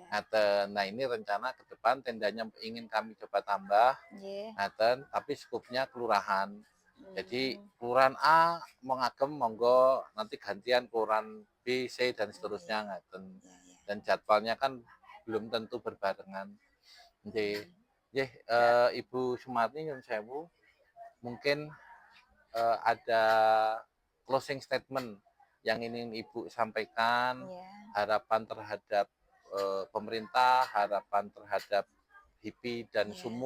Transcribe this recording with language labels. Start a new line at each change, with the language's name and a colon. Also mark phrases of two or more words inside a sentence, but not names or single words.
Indonesian: Nah ini rencana ke depan tendanya ingin kami coba tambah, Nggih. tapi skupnya kelurahan. Jadi Hmm. kelurahan A mau
Javanese: ngagem monggo
Indonesian: nanti gantian kelurahan B, C dan Oh iya. seterusnya ngaten. Iya, iya. Dan jadwalnya kan belum tentu berbarengan. Nggih. Hmm. Nggih, Ya, Ibu Sumarni
Javanese: nyun sewu,
Indonesian: mungkin ada
English: closing statement
Indonesian: yang ingin Ibu sampaikan, iya, harapan terhadap pemerintah, harapan terhadap HIPI dan iya.